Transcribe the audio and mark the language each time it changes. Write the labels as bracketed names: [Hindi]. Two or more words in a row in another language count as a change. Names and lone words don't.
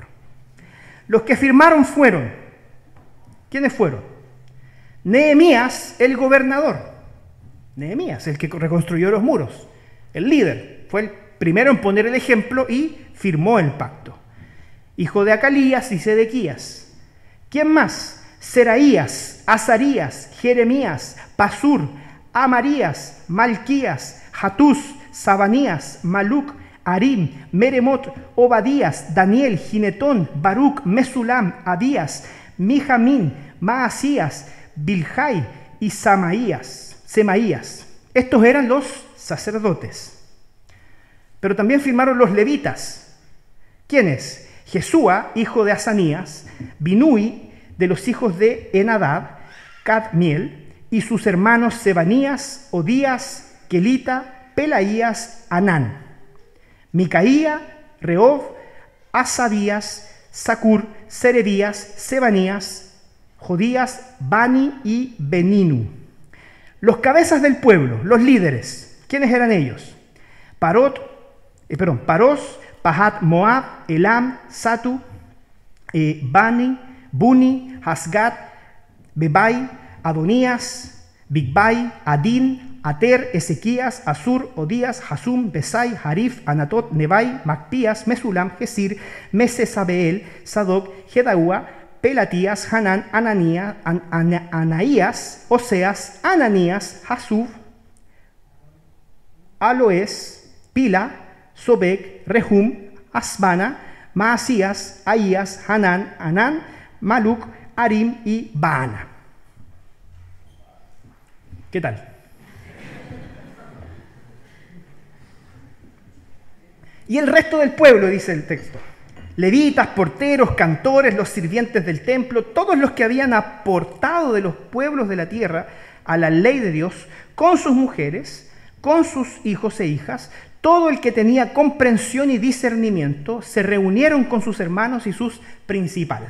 [Spanish] Los que firmaron fueron, ¿quiénes fueron? Nehemías, el gobernador. Nehemías, el que reconstruyó los muros. El líder, fue el primero en poner el ejemplo y firmó el pacto. Hijo de Acalías y Sedequías. ¿Quién más? Seraías, Azarías, Jeremías, Pasur, Amarías, Malquías, Hatús, Sabanías, Maluc, Arim, Meremot, Obadías, Daniel, Ginetón, Baruc, Mesulam, Abías, Mijamín, Maasías, Bilhai y Semaías. Estos eran los sacerdotes. Pero también firmaron los levitas. ¿Quiénes? Jesúa, hijo de Asanías, Binui, de los hijos de Enadab, Cadmiel, y sus hermanos Sebanías, Odías, Kelita, Pelaías, Anán, Micaía, Rehob, Asabías, Sacur, Serebías, Sebanías, Jodías, Bani y Beninu. Los cabezas del pueblo, los líderes. ¿Quiénes eran ellos? Paros, Pahat Moab, Elam, Satu, Bani, Buni, Hasgat, Bebai, Adonías, Bigbai, Adin, Ater, Ezequías, Asur, Odías, Hasum, Besai, Harif, Anatot, Nebai, Macpías, Mesulam, Gesir, Mesesabeel, Sadoc, Jedaúa, Pelatías, Hanán, Anaías, Oseas, Ananías, Hasub, Aloes, Pila, Sobek, Rehum, Asbana, Maasías, Ahías, Hanán, Anán, Maluc, Arim y Baana. ¿Qué tal? Y el resto del pueblo, dice el texto. Levitas, porteros, cantores, los sirvientes del templo, todos los que habían aportado de los pueblos de la tierra a la ley de Dios, con sus mujeres, con sus hijos e hijas, todo el que tenía comprensión y discernimiento, se reunieron con sus hermanos y sus principales.